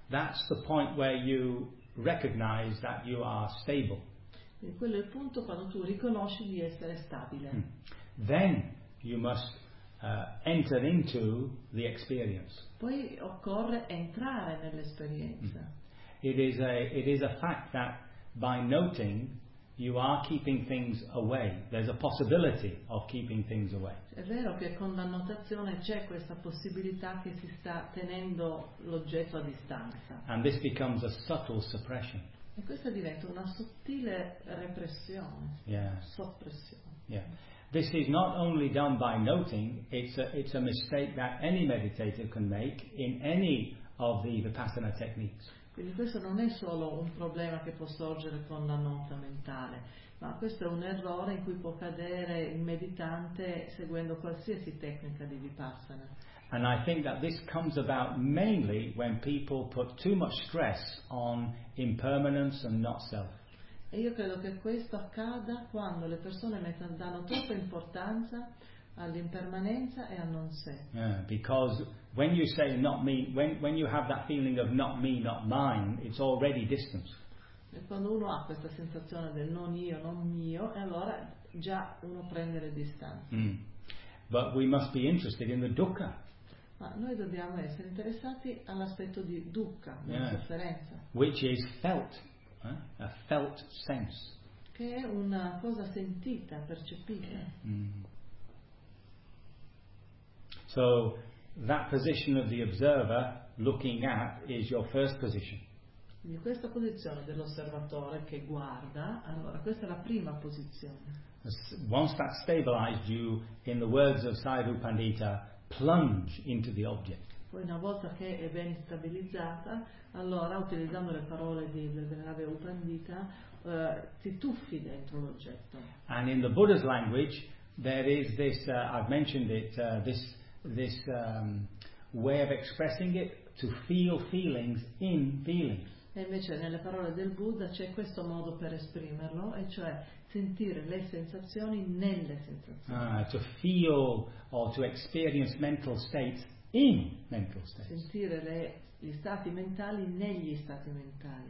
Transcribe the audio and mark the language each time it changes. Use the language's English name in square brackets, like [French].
[English] That's the point where you recognize that you are stable. [Italian] Quindi quello è il punto quando tu riconosci di essere stabile. Mm. [English] Then you must enter into the experience. [Italian] Poi occorre entrare nell'esperienza. Mm. [English] It is a fact that by noting you are keeping things away. There's a possibility of keeping things away. [Italian] È vero che con la notazione c'è questa possibilità che si sta tenendo l'oggetto a distanza. [English] And this becomes a subtle suppression. [Italian] E questa diventa una sottile repressione. [English] Yeah. [Italian] Soppressione. [English] Yeah. This is not only done by noting. It's a mistake that any meditator can make in any of the Vipassana techniques. [Italian] Quindi questo non è solo un problema che può sorgere con la nota mentale, ma questo è un errore in cui può cadere il meditante seguendo qualsiasi tecnica di Vipassana. [English] And I think that this comes about mainly when people put too much stress on impermanence and not self. [Italian] E io credo che questo accada quando le persone danno troppa importanza all'impermanenza e a non sé. [English] Yeah, because when you say not me, when you have that feeling of not me, not mine, it's already distance. [Italian] E quando uno ha questa sensazione del non io, non mio, e allora già uno prende le distanze. Mm. [English] But we must be interested in the dukkha. [Italian] Ma noi dobbiamo essere interessati all'aspetto di dukkha, di [English] yeah, [Italian] sofferenza, [English] which is felt, a felt sense. [Italian] Che è una cosa sentita, percepita. Mm. [English] So that position of the observer looking at is your first position. [Italian] Quindi questa posizione dell'osservatore che guarda, allora questa è la prima posizione. [English] Once that stabilized you, in the words of Sai Rupandita, plunge into the object. [Italian] Poi una volta che è ben stabilizzata, allora utilizzando le parole di Venerabile Upandita, ti tuffi dentro l'oggetto. [English] And in the Buddha's language, there is this. I've mentioned it. This way of expressing it, to feel feelings in feelings. [Italian] E invece nelle parole del Buddha c'è questo modo per esprimerlo, e cioè sentire le sensazioni nelle sensazioni. [English] To feel or to experience mental states in mental states. [Italian] Sentire gli stati mentali negli stati mentali.